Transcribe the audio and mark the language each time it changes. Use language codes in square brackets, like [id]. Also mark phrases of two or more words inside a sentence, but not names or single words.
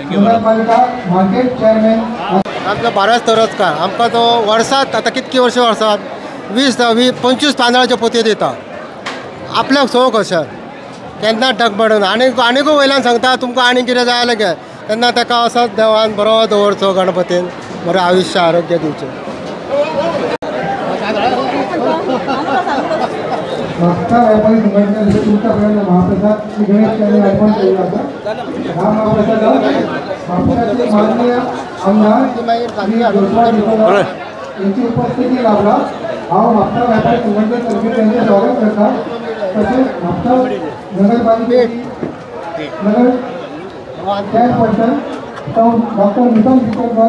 [kok] आमचो भारत तोरसकार आमकां तो वर्सात आतां कितकी वर्सां वर्सात 20-25 तांदळाच्यो पोतयो दिता आपल्याक सो कशें केन्ना टकबडून आनीकूय वयल्यान सांगता तुमकां आनी कितें जाय जाल्यार घे तेन्ना ताका असोच देवान बरो दवरचो गणपतीन बरें आयुश्य आरोग्य दिवचें [mr] म्हापसा व्यापारी संघटनेतर्फे तुमच्यापर्यंत महाप्रसाद श्री गणेश यांनी अर्पण केला होता हा महाप्रसाद म्हापसाचे माननीय आमदार श्री जोसराव निकोलकर यांची उपस्थिती [kok] लाभला हांव म्हापसा व्यापारी संघटनेतर्फे त्यांचे स्वागत करता [mr] तसेच म्हापसा नगरपालिकेची नगर चेअरपर्सन डॉक्टर निकम निकोलकर